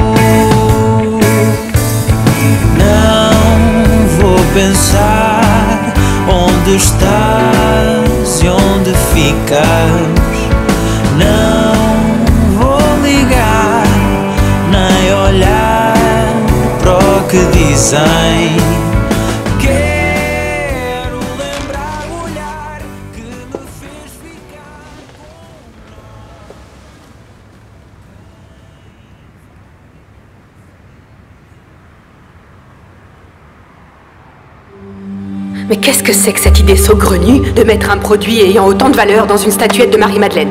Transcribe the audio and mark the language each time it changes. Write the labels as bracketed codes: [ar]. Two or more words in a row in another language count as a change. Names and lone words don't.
[pt] Não vou pensar Quando estás e onde ficas, não vou ligar, nem olhar para o que dizem. Quero lembrar o olhar que me fez ficar. [fr] Mais qu'est-ce que c'est que cette idée saugrenue de mettre un produit ayant autant de valeur dans une statuette de Marie-Madeleine?